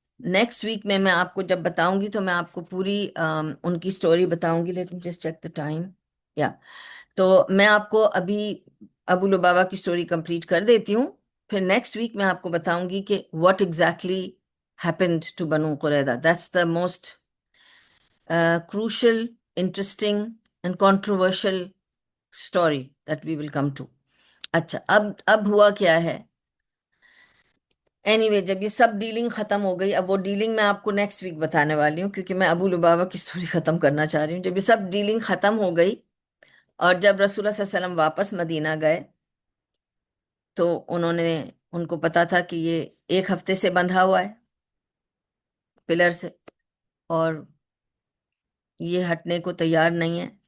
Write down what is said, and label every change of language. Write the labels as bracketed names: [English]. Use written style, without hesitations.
[Urdu] Next week میں آپ کو جب بتاؤں گی تو میں آپ کو پوری ان کی سٹوری بتاؤں گی. [English] Let me just check the time. [Urdu] یا تو میں آپ کو ابھی ابو لبابہ کی سٹوری کمپلیٹ کر دیتی ہوں. پھر نیکسٹ ویک میں آپ کو بتاؤں گی کہ [English] what exactly happened to [Urdu] بنو قریظہ. [English] That's the most crucial, interesting and controversial story that we will come to. [Urdu] اچھا اب ہوا کیا ہے. اینی وے جب یہ سب ڈیلنگ ختم ہو گئی، اب وہ ڈیلنگ میں آپ کو نیکسٹ ویک بتانے والی ہوں کیونکہ میں ابو لبابہ کی سٹوری ختم کرنا چاہ رہی ہوں. جب یہ سب ڈیلنگ ختم ہو گئی اور جب رسول اللہ صلی اللہ علیہ وسلم واپس مدینہ گئے تو انہوں نے، ان کو پتا تھا کہ یہ ایک ہفتے سے بندھا ہوا ہے پلر سے اور یہ ہٹنے کو تیار نہیں ہے.